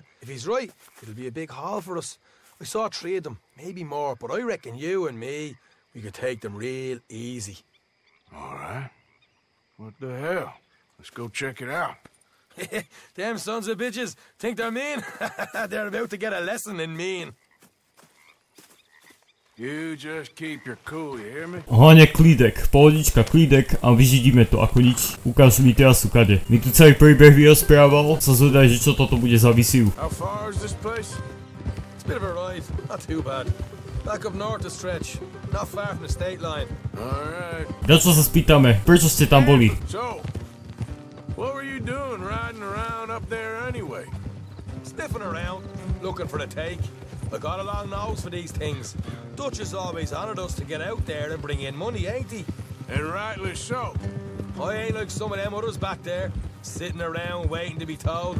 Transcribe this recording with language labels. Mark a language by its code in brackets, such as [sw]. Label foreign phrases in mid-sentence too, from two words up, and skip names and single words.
[en] If he's right, it'll be a big haul for us. I saw 3 of them, maybe more, but I reckon you and me, we could take them real easy. All right. What the hell? Let's go check it out. Them sons of bitches think they're mean. They're about to get a lesson in mean. You just keep your cool, you hear me? [sk] Hlavne klídek, pohodička, klídek a vyžidíme to ako nič. Ukáž mi teraz ukade. Mi tu celý príbeh vyrozprával, sa zvedaj, že čo toto bude za visiu. [en] How far is this place? It's a bit of a ride, not too bad. Back up north to stretch, not far from the state line. Alright. [sk] Na čo sa spýtame, prečo ste tam boli? [en] So, what were you doing riding around up there anyway? Sniffing around, looking for the take. I got a long nose for these things. Dutch has always honoured us to get out there and bring in money, ain't he? And rightly so. I ain't like some of them others back there, sitting around waiting to be told.